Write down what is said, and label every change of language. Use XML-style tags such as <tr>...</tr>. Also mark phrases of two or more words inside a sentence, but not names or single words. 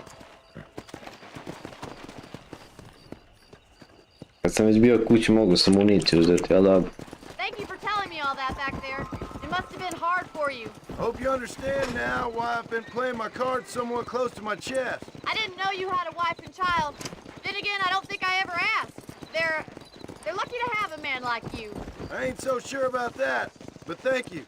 <sr>Kad sam već bio kući mogu sam municiju uzeti, ali dobro.</sr> <en>Thank you for telling me all that back there. It must have been hard for you. Hope you understand now why I've been playing my cards somewhat close to my chest. I didn't know you had a wife and child. Then again, I don't think I ever asked. They're lucky to have a man like you. I ain't so sure about that, but thank you.</en>